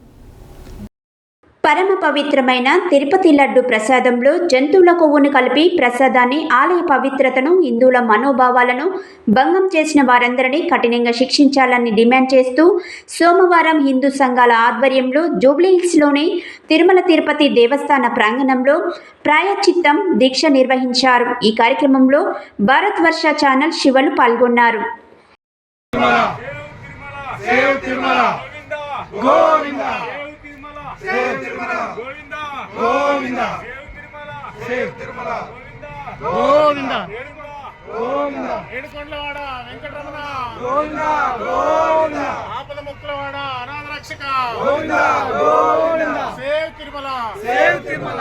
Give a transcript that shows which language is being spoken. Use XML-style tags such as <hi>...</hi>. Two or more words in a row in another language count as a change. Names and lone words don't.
<te>పరమ పవిత్రమైన తిరుపతి లడ్డు ప్రసాదంలో జంతువుల కొవ్వును కలిపి ప్రసాదాన్ని ఆలయ పవిత్రతను హిందువుల మనోభావాలను భంగం చేసిన వారందరినీ కఠినంగా శిక్షించాలని డిమాండ్ చేస్తూ సోమవారం హిందూ సంఘాల ఆధ్వర్యంలో జూబ్లీహిల్స్లోని తిరుమల తిరుపతి దేవస్థాన ప్రాంగణంలో ప్రాయశ్చిత్తం దీక్ష నిర్వహించారు. ఈ కార్యక్రమంలో భారత్ వర్ష ఛానల్ శివలు పాల్గొన్నారు.</te> <en>Save Tirumala! Govinda! Govinda! Save Tirumala! Govinda! Govinda!</en> <te>ఏడుకొండలవాడ వెంకటరమణా! Govinda! Govinda! ఆపద మొక్కులవాడ అనాథ రక్షక! Govinda! Govinda!</te> <en>Save Tirumala! Save Tirumala!</en>